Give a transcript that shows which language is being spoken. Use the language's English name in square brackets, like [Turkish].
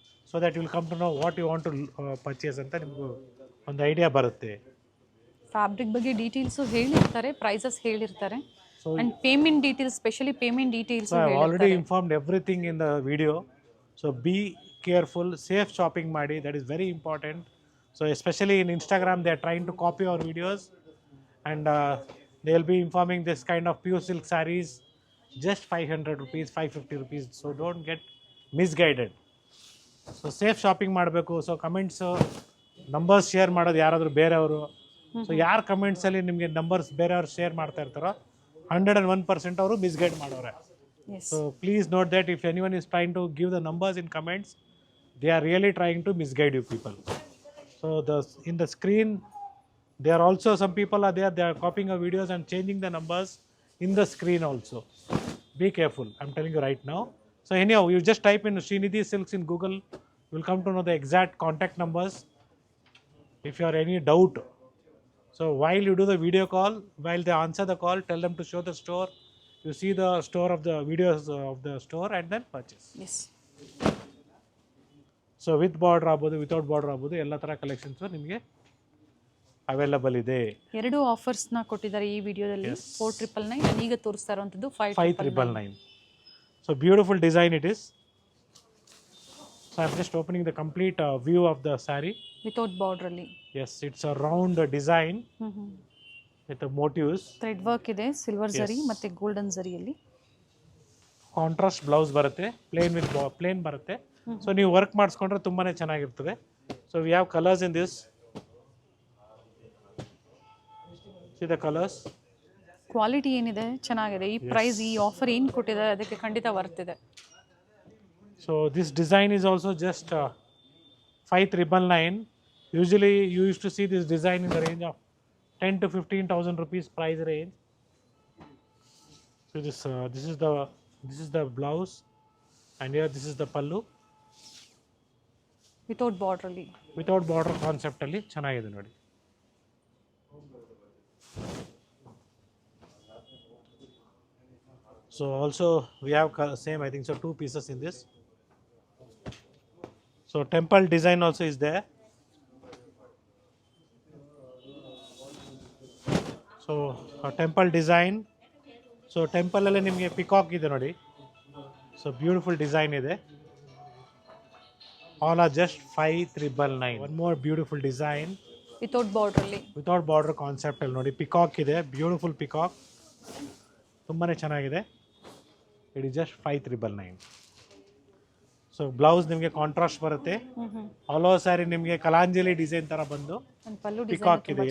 [English] so that will come to know what you want to purchase [Kannada] ಅಂತ ನಿಮಗೂ ಒಂದು idea ಬರುತ್ತೆ. ಫ್ಯಾಬ್ರಿಕ್ ಬಗ್ಗೆ ಡೀಟೇಲ್ಸು ಹೇಳಿರ್ತಾರೆ, ಪ್ರೈಸಸ್ ಹೇಳಿರ್ತಾರೆ. So [English] And payment details, specially payment details I already informed everything in the video. So be careful, [Kannada] safe shopping ಮಾಡಿ, [English] That is very important. So especially in Instagram, they are trying to copy our videos, and they will be informing this kind of pure silk sarees just 500 rupees, 550 rupees. So don't get misguided. So [Kannada] safe shopping ಮಾಡಬೇಕು. So comments numbers share ಮಾಡೋದು ಯಾರಾದರೂ ಬೇರೆಯವರು. So ಯಾರು ಕಮೆಂಟ್ಸಲ್ಲಿ ನಿಮಗೆ numbers ಬೇರೆಯವ್ರು share ಮಾಡ್ತಾ ಇರ್ತಾರೋ 101% ಅವರು ಮಿಸ್ಗೈಡ್ ಮಾಡೋರೆ. [English] So please note that if anyone is trying to give the numbers in comments, they are really trying to misguide you people. So in the screen, there are also some people are there, they are copying our videos and changing the numbers in the screen also. Be careful, I'm telling you right now. So anyhow, you just type in Srinidhi Silks in Google, you will come to know the exact contact numbers if you are any doubt. So while you do the video call, while they answer the call, tell them to show the store. You see the store of the videos of the store and then purchase. Yes. [Kannada] So with border ಆಗ್ಬೋದು, without border ಆಗ್ಬೋದು, ಎಲ್ಲ ಥರ collections ನಿಮಗೆ available ಇದೆ. 2 ಆಫರ್ಸ್ನ ಕೊಟ್ಟಿದ್ದಾರೆ ಈ ವಿಡಿಯೋದಲ್ಲಿ. 4,999 and ಈಗ ತೋರಿಸ್ತಾ ಇರುವಂಥದ್ದು [English] 5,999. So beautiful design it is. So I am just opening the complete view of the sari. [Kannada] Without ಬಾರ್ಡ್ರಲ್ಲಿ. [English] Yes, it's a round design with motifs. [Kannada] Thread work ಇದೆ, ಸಿಲ್ವರ್ ಝರಿ ಮತ್ತು ಗೋಲ್ಡನ್ ಝರಿಯಲ್ಲಿ. ಕಾಂಟ್ರಾಸ್ಟ್ ಬ್ಲೌಸ್ ಬರುತ್ತೆ, ಪ್ಲೇನ್ ವಿತ್ ಪ್ಲೇನ್ ಬರುತ್ತೆ. So ನೀವು work ಮಾಡಿಸ್ಕೊಂಡ್ರೆ ತುಂಬಾ ಚೆನ್ನಾಗಿರ್ತದೆ. [English] So we have colours in this. See the colours. [Kannada] Quality ಏನಿದೆ ಚೆನ್ನಾಗಿದೆ. ಈ ಪ್ರೈಸ್, ಈ ಆಫರ್ ಏನು ಕೊಟ್ಟಿದ್ದಾರೆ ಅದಕ್ಕೆ ಖಂಡಿತ ವರ್ತ್ ಇದೆ. [English] So this design is also just 5,999. Usually you use to see this design in the range of 10,000 to 15,000 rupees price range. So this is the blouse, and here this is the pallu. [Kannada] Without ಬಾರ್ಡ್ರಲ್ಲಿ. Without border ಕಾನ್ಸೆಪ್ಟಲ್ಲಿ ಚೆನ್ನಾಗಿದೆ ನೋಡಿ. [English] So also we have same, I think so, 2 pieces in this. So temple design also is there. So a temple design. So [Kannada] temple alle nimge peacock ide nodi. [English] So beautiful design ide. All are just 5,999. One more beautiful design. [Kannada] Without ಬಾರ್ಡ್ರಲ್ಲಿ. Without border concept ಅಲ್ಲಿ ನೋಡಿ, peacock ಇದೆ, beautiful peacock, ತುಂಬಾನೇ ಚೆನ್ನಾಗಿದೆ. [English] It is just 5,999. [Kannada] So blouse ನಿಮಗೆ contrast ಬರುತ್ತೆ. All over sari ನಿಮಗೆ Kalanjali design ತರ ಬಂದು ಪಲ್ಲು ಪಿಕಾಕ್ ಇದೆ.